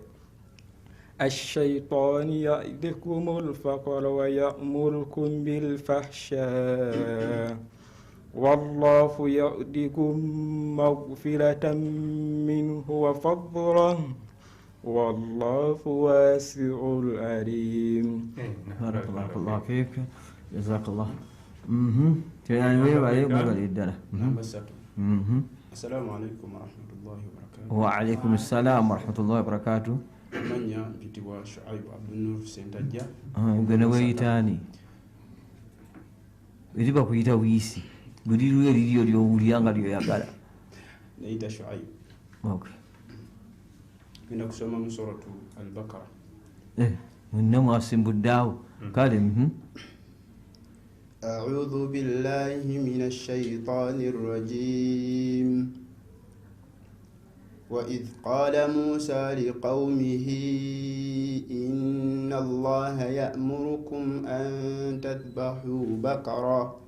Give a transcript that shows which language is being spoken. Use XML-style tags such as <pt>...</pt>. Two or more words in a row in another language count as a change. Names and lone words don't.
<ar>الشيطان يعدكم الفقر ويأمركم بالفحشاء والله يعدكم مغفرة منه وفضلا والله واسع عليم. بارك الله فيك جزاك الله. السلام عليكم ورحمة الله وبركاته. وعليكم السلام ورحمة الله وبركاته.</ar> <lg>Manya mpitibwa Shuaib Abdunur Sentajja. Gwe weyitaani eriba kuyita wiisi buli lwe liryo lyowulira nga lyoyagala. Neyita Shuaib. Ngenda kusoma mu Suratu Al-Baqara. Mwenna mwasimbuddeawo kale.</lg> <ar>أعوذ بالله من الشيطان الرجيم وإذ قال موسى لقومه إن الله يأمركم أن تذبحوا بقرة</ar>